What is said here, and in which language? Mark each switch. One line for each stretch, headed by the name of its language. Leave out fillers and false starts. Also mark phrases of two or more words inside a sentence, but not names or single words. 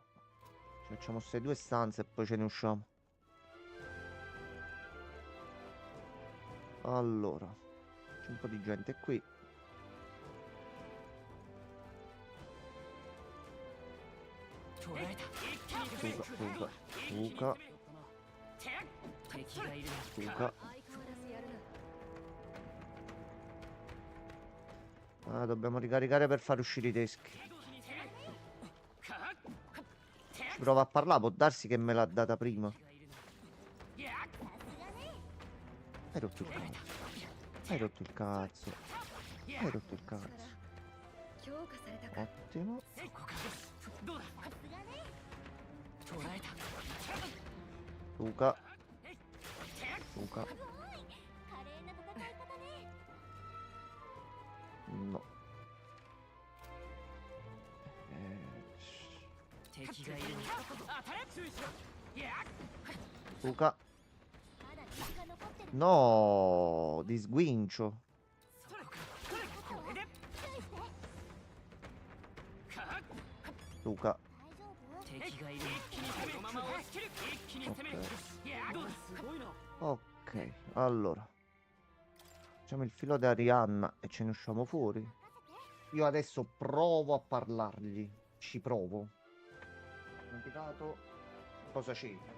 Italian: Ci facciamo queste due stanze e poi ce ne usciamo. Allora, c'è un po' di gente qui. Fuga, fuga, fuga,
Japanese: 敵がいるな。
Italian: fuga.
Japanese: 相変わらずやるな。
Italian: Ah, dobbiamo ricaricare per far uscire i teschi. Ci prova a parlare, può darsi che me l'ha data prima.
Japanese: さすがね。
Italian: Hai rotto il cazzo. Hai rotto il cazzo. Hai rotto il cazzo.
Japanese: 強化されたか。
Italian: Ottimo.
Japanese: どうだ。さすがね。捕らえた。
Italian: Fuga. Fuga.
Japanese: すごい。華麗な戦い方ね。
Italian: No.
Japanese: 敵がいるな。当たれ。注意しろ。いや。
Italian: Fuga.
Japanese: まだ敵が残ってる。
Italian: No, di sguincio.
Japanese: そこか。これで。注意して。
Italian: Fuga.
Japanese: 大丈夫？敵がいる。一気に攻める。このまま押し切る。一気に攻める。いや。どうだ。すごいな。
Italian: Ok, allora. Facciamo il filo di Arianna e ce ne usciamo fuori.
Japanese: 任せて。
Italian: Io adesso provo a parlargli. Ci provo. Ho indicato cosa c'è.